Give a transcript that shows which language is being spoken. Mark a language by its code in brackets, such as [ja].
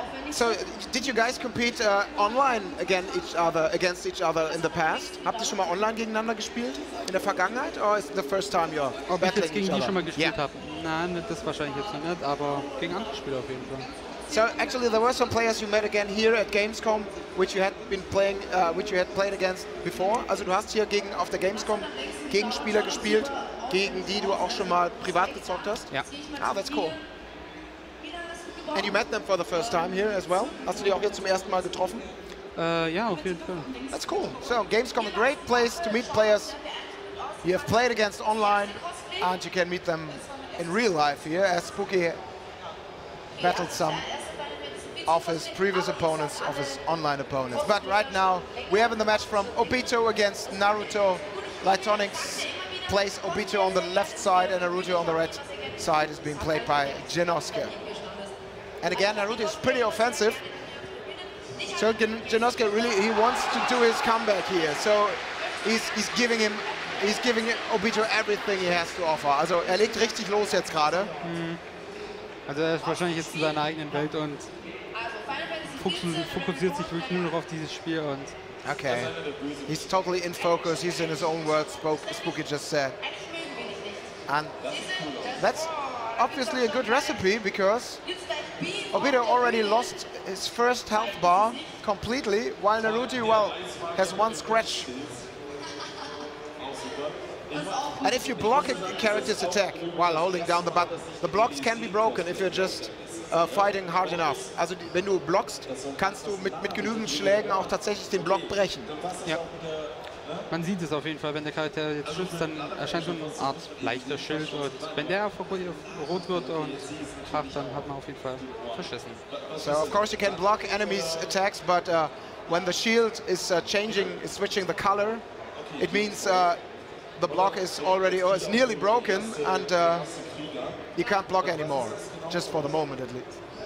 [en] So, did you guys compete online against each other in the past? [de] Habt ihr schon mal online gegeneinander gespielt in der Vergangenheit? [en] Or is it the first time you're [de] Ob ich jetzt [en] battling each [de] gegen die [en] other? [de] schon mal gespielt habe? Nein, das wahrscheinlich jetzt noch nicht, aber gegen andere Spieler auf jeden Fall. [en] So actually, there were some players you met again here at Gamescom, which you had been playing, which you had played against before. [de] Also du hast hier auf der Gamescom gegen Spieler gespielt, gegen die du auch schon mal privat gezockt hast. Ja. [en] Ah, that's cool. And you met them for the first time here as well. [de] Hast du die auch hier zum ersten Mal getroffen? Ja, auf jeden Fall. [en] That's cool. So Gamescom, a great place to meet players you have played against online, and you can meet them in real life here, as Spooky battled some of his previous opponents, of his online opponents. But right now, we have in the match from Obito against Naruto. Lightonix plays Obito on the left side, and Naruto on the right side is being played by Genosuke. And again, Naruto is pretty offensive. So Genosuke really, he wants to do his comeback here. So he's giving Obito everything he has to offer. [de] Also legt richtig los jetzt gerade. Also er ist wahrscheinlich jetzt in seiner eigenen Welt und fokussiert sich wirklich nur noch auf dieses Spiel und [en] okay, he's totally in focus. He's in his own words. Spooky just said, and that's obviously a good recipe because Obito already lost his first health bar completely, while Naruto, well, has one scratch. And if you block a character's attack while holding down the button, the blocks can be broken if you're just fighting hard enough. [de] Also wenn du blockst, kannst du mit genügend Schlägen auch tatsächlich den Block brechen. Ja. Man sieht es auf jeden Fall, wenn der Charakter jetzt schützt, dann erscheint so eine Art leichter Schild und wenn der auf rot wird und kracht, dann hat man auf jeden Fall verschissen. [en] So of course you can block enemies' attacks, but when the shield is switching the color, it means the block is already, or it's nearly broken, and you can't block anymore, just for the moment at least.